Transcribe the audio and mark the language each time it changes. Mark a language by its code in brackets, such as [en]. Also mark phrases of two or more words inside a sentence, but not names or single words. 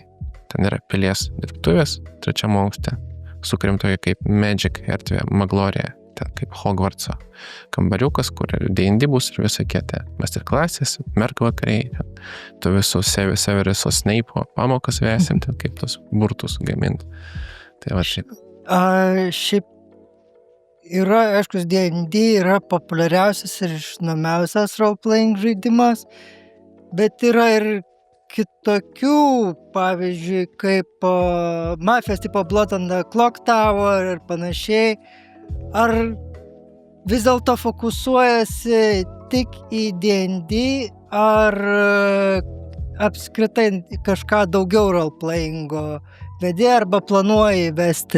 [lt] Ten yra pilies dirbtuvės, 3 aukšte. Sukūrėm tokį kaip Magic erdvę, Maglorija, ten kaip Hogwartso kambariukas, kur D&D bus ir visokie masterclasses, mergvakariai, tu visus Severiso Snape'o pamokas vesim, ten kaip tos burtus gamint. Tai va šiaip. Šiaip yra, aišku, D&D yra populiariausias ir žinomiausias role-playing žaidimas, bet yra ir kitokių, pavyzdžiui, kaip mafijos tipo Blood on the Clock Tower ir panašiai. Ar vis dėlto fokusuojasi tik į D&D, ar apskritai kažką daugiau role-playingo vedi arba planuoji vesti?